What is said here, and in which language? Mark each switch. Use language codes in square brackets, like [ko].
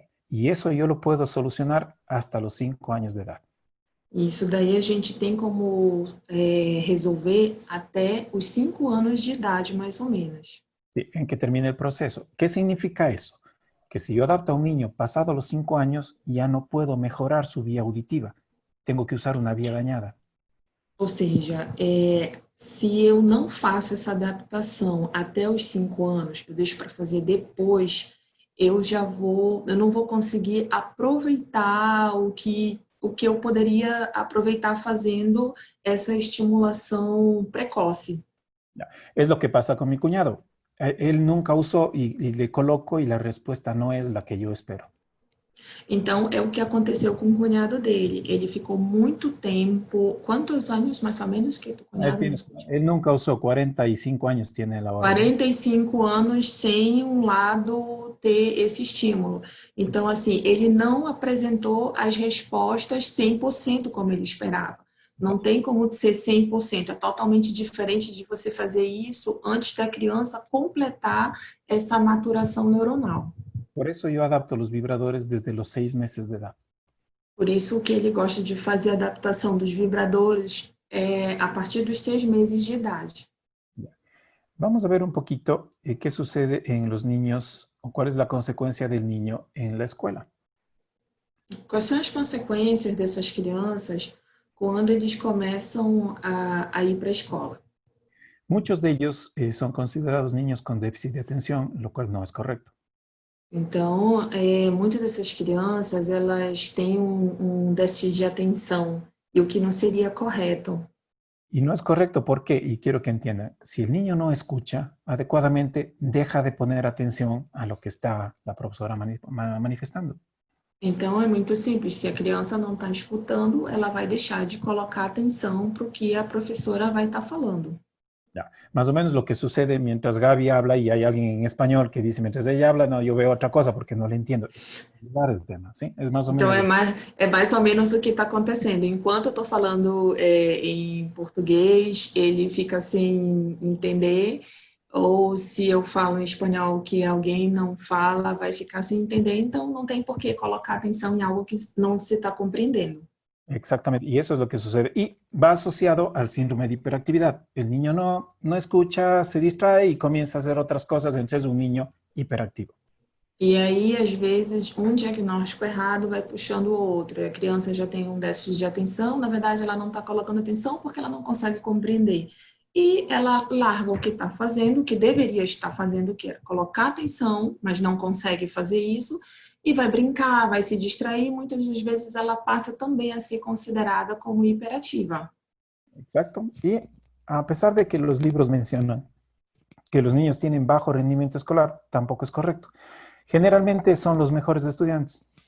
[es] Y eso yo lo puedo solucionar hasta los 5 años de edad. [pt] Isso daí a gente tem como resolver até os 5 anos de idade, mais ou menos. [es] Sí, en que termine el proceso. ¿Qué significa eso? Que si yo adapto a un niño pasado los 5 años, ya no puedo mejorar su vía auditiva. Tengo que usar una vía dañada. [pt] Ou seja, se eu não faço essa adaptação até os 5 anos, eu deixo para fazer depois, eu não vou conseguir aproveitar o que eu poderia aproveitar fazendo essa estimulação precoce. [es] Es lo que pasa con mi cuñado. Él nunca usó y le coloco y la respuesta no es la que yo espero. [pt] Então, é o que aconteceu com o cunhado dele. Ele ficou muito tempo... Quantos anos, mais ou menos, que o cunhado... [es] Él nunca usó, 45 años tiene la hora. [pt] 45 anos sem um lado ter esse estímulo. Então, assim, ele não apresentou as respostas 100% como ele esperava. Não tem como ser 100%. É totalmente diferente de você fazer isso antes da criança completar essa maturação neuronal. [es] Por eso yo adapto los vibradores desde los 6 meses de edad. [pt] Por isso que ele gosta de fazer a adaptação dos vibradores a partir dos 6 meses de idade. [es] Vamos a ver un poquito qué sucede en los niños o cuál es la consecuencia del niño en la escuela. [pt] Quais são as consequências dessas crianças quando eles começam a ir para a escola? [es] Muchos de ellos son considerados niños con déficit de atención, lo cual no es correcto. [pt] Então, muitas dessas crianças, elas têm um déficit de atenção, e o que não seria correto. [es] Y no es correcto porque, y quiero que entiendan, si el niño no escucha adecuadamente, deja de poner atención a lo que está la profesora manifestando. [pt] Então, é muito simples. Se a criança não está escutando, ela vai deixar de colocar atenção para o que a professora vai estar falando. [es] Ya. Más o menos lo que sucede mientras Gaby habla y hay alguien en español que dice, mientras ella habla, no, yo veo otra cosa porque no le entiendo. Es el tema, ¿sí? Es más o menos... [pt] Então, é mais ou menos o que está acontecendo. Enquanto eu estou falando em português, ele fica sem entender. Ou se eu falo em espanhol que alguém não fala, vai ficar sem entender. Então, não tem por que colocar atenção em algo que não se está compreendendo. [es] Exactamente, y eso es lo que sucede. Y va asociado al síndrome de hiperactividad. El niño no escucha, se distrae y comienza a hacer otras cosas, entonces es un niño hiperactivo. [pt] E aí, às vezes, um diagnóstico errado vai puxando o outro. A criança já tem um déficit de atenção, na verdade, ela não está colocando atenção porque ela não consegue compreender. E ela larga o que está fazendo, o que deveria estar fazendo, que é colocar atenção, mas não consegue fazer isso, e vai brincar, vai se distrair, muitas das vezes ela passa também a ser considerada como hiperativa. [es] Exacto. Y a pesar de que los libros mencionan que los niños tienen bajo rendimiento escolar, tampoco es correcto. Generalmente son los mejores estudiantes.